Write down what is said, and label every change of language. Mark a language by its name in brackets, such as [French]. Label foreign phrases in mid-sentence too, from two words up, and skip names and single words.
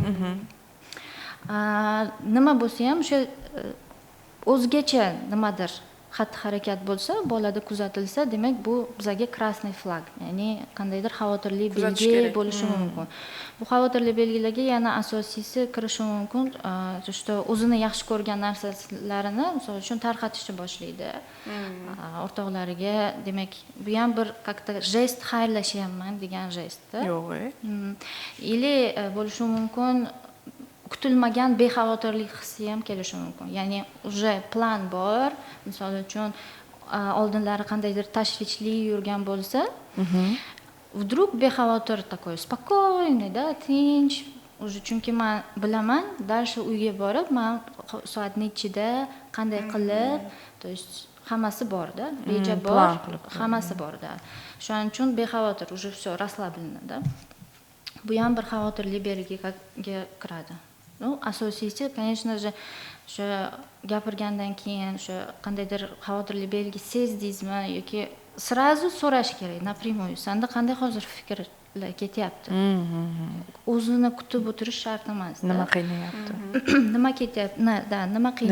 [Uzbek] Nima bo'lsa ham o'sha o'zgacha nimadir xatti-harakat bo'lsa, bolada kuzatilsa, demak bu bizga krasный flag, ya'ni qandaydir xavotirli belgi bo'lishi mumkin. Bu xavotirli belgilarga yana asosiysi kirishi mumkin, что o'zini yaxshi ko'rgan narsalarini, misol uchun tarqatishni boshlaydi. O'rtoqlariga, demak, bu ham bir как-то jest xayrlashyapman degan jest-da. Yo'q. Или bo'lishi mumkin kutilmagan bexavotirlik hissi ham kelishi mumkin. Ya'ni уже plan bor, misol uchun oldinlari qandaydir tashvishli yurgan bo'lsa, [Russian] вдруг bexavotir такой спокойный, да, [Uzbek] tinch, уже chunki men bilaman, dальше uyga borib, men soat nechida, qanday qilib, [Russian] то есть [Uzbek] hammasi bor-da, reja bor, hammasi bor-da. Shuning uchun bexavotir, [Russian] уже все расслаблено-da. [Uzbek] Bu ham bir xavotirli belgiga kiradi. Ну, asosiysi, [Russian] конечно же, [Uzbek] o'sha gapirgandan keyin o'sha qandaydir xavotirli belgi sezdingizmi yoki сразу so'rash kerak, напрямую. Senda qanday hozir fikrlar ketyapti? O'zini kutib o'tirish shart emas. Nima qiynayapti? Nima ketyapti? Nima qiynayapti?